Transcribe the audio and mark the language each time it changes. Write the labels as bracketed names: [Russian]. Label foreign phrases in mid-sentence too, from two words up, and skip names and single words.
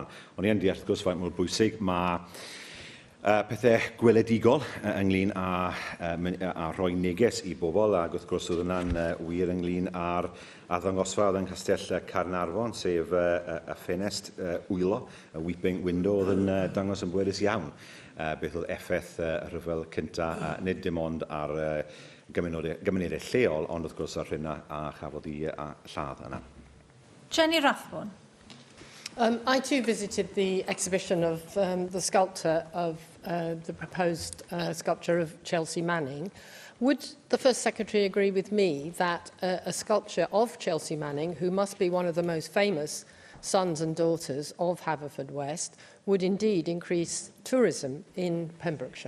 [Welsh] Ond i yn deall wrth gwrs faint mor bwysig mae pethau gweledigol ynglyn â rhoi neges i bobl, ac wrth gwrs oedd yna'n wir ynglyn â'r arddangosfa oedd yn Castell Carnarfon, sef y ffenest wylo, y [English] weeping window, [Welsh] oedd yn dangos yn bwerus iawn beth oedd effaith y rhyfel cyntaf, nid dim ond ar gymunedau lleol, ond wrth gwrs ar hynna a chafodd i lladd yna. [English] Jenny Rathbone. I too visited the exhibition of the sculpture of the proposed sculpture of Chelsea Manning. Would the First Secretary agree with me that a sculpture of Chelsea Manning, who must be one of the most famous sons and daughters of Haverfordwest, would indeed increase tourism in Pembrokeshire?